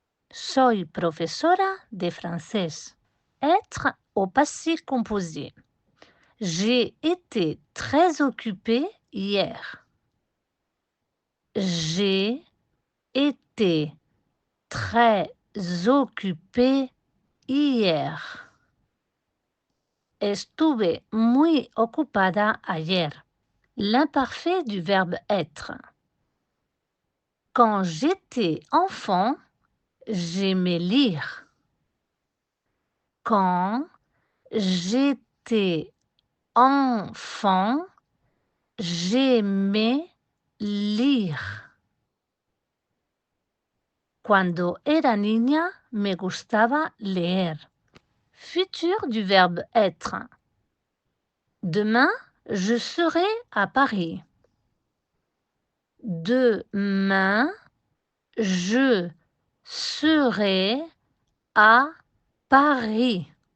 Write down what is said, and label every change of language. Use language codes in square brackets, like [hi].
[es] Soy profesora de francés. [fr] Être au passé composé. J'ai été très occupée hier. J'ai été très occupée hier. [es] Estuve muy ocupada ayer. [fr] L'imparfait du verbe être. Quand j'étais enfant, j'aimais lire. Quand j'étais enfant, j'aimais lire. [es] Cuando era niña, me gustaba leer. [fr] Futur du verbe être. Demain, je serai à Paris. Demain, je serai à Paris.